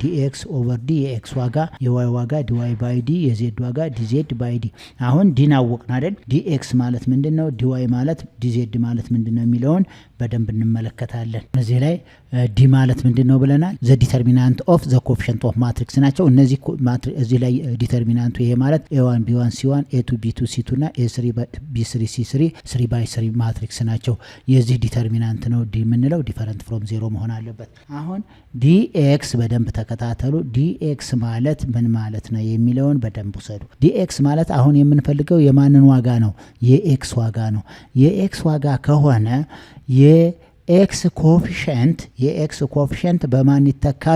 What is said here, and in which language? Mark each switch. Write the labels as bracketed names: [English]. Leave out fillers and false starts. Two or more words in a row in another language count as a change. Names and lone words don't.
[English] dx over D [Amharic] የኤክስ ዋጋ የዋይ ዋጋ [English] dy by D [Amharic] የዜድ ዋጋ [English] dz by D። [Amharic] አሁን ዲን አወቅን አይደል? ዲኤክስ ማለት ምንድነው? ዲዋይ ማለት ዲዜድ ማለት ምንድነው የሚለውን በደንብ እንመለከታለን። እዚህ ላይ ዲ ማለት ምንድነው ብለናል? [English] the determinant of the coefficient of matrix [Amharic] ናቸው። እነዚህ እዚህ ላይ ዲተርሚናንቱ ይሄ ማለት a1 b1 c1 a2 b2 c2 እና a3 b3 c3 [English] 3 by 3 matrix [Amharic] ናቸው። የዚህ ዲተርሚናንት ነው ዲ የምንለው። [English] different from 0 [Amharic] መሆን አለበት። አሁን dx በደንብ ተከታተሉ። dx ማለት ምን ማለት ነው የሚለውን በደንብ ውሰዱ። dx ማለት አሁን የምንፈልገው የማንን ዋጋ ነው? የኤክስ ዋጋ ነው። የኤክስ ዋጋ ከሆነ የኤክስ ኮፊሸንት በማን ይተካሉ?